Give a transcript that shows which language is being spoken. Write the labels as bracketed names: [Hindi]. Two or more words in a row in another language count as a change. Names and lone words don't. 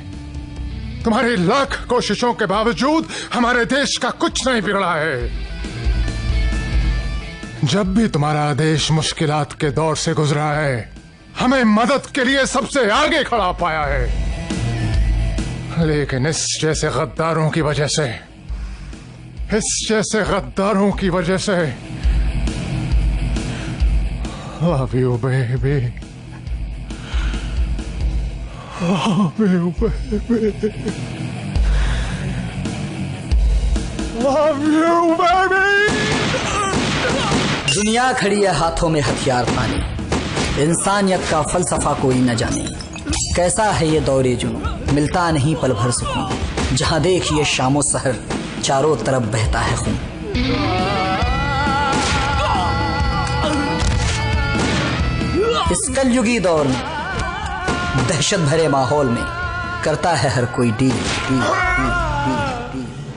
[Hindi] तुम्हारी लाख कोशिशों के बावजूद हमारे देश का कुछ नहीं बिगड़ा है। जब भी तुम्हारा देश मुश्किलात के दौर से गुजरा है, हमें मदद के लिए सबसे आगे खड़ा पाया है। लेकिन इस जैसे गद्दारों की वजह से, [English] Love you, baby. Love you, baby. Love you, baby. [Hindi] दुनिया खड़ी है हाथों में हथियार थाने, इंसानियत का फलसफा कोई न जाने। कैसा है ये दौरे जुनून, मिलता नहीं पल भर सुकून। जहां देखिए शामो सहर, चारों तरफ बहता है खून। इस कलयुगी दौर में, दहशत भरे माहौल में, करता है हर कोई डील, डील, डील, डील, डील।